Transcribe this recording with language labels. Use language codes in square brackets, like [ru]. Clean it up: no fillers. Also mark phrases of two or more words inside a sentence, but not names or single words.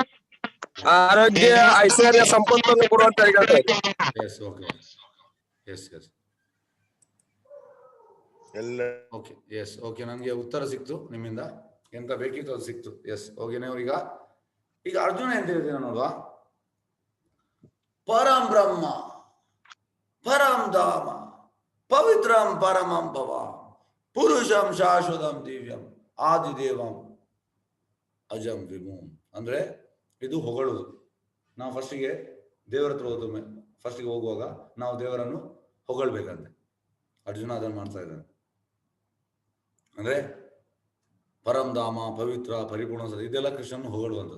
[kn] ಆರೋಗ್ಯ ಐಶ್ವರ್ಯ ಸಂಪತ್ತನ್ನು ಕೊಡುವಂತ ಹೇಳ್ತೇವೆ. [en] Yes. OK yes. OK yes. [kn] ಓಕೆ ನನ್ಗೆ ಉತ್ತರ ಸಿಕ್ತು ನಿಮ್ಮಿಂದ, ಎಂತ ಬೇಕಿತ್ತು ಅದು ಸಿಕ್ತು. [en] Yes. OK [kn] ನಾವು ಈಗ ಅರ್ಜುನ ಎಂತ ಹೇಳ್ತೀನಿ ನೋಡುವ. [sa] ಪರಂ ಬ್ರಹ್ಮ ಪರಂ ಧಾಮ ಪವಿತ್ರಂ ಪರಮಂ ಭವ ಪುರುಷಂ ಶಾಶ್ವತಂ ದಿವ್ಯಂ ಆದಿದೇವಂ ಅಜಂ ವಿಭೂಂ. [kn] ಅಂದ್ರೆ ಇದು ಹೊಗಳುವುದು. ನಾವು ಫಸ್ಟಿಗೆ ದೇವರ ಹತ್ರ ಹೋದ ಫಸ್ಟಿಗೆ ಹೋಗುವಾಗ ನಾವು ದೇವರನ್ನು ಹೊಗಳ್ಬೇಕಂತೆ. ಅರ್ಜುನ ಅದನ್ನು ಮಾಡ್ತಾ ಇದ್ದಾನೆ. ಅಂದ್ರೆ [sa] ಪರಂ ಧಾಮ [kn] ಪವಿತ್ರ ಪರಿಪೂರ್ಣ ಇದೆಲ್ಲ ಕೃಷ್ಣನು ಹೊಗಳುವಂಥದ್ದು.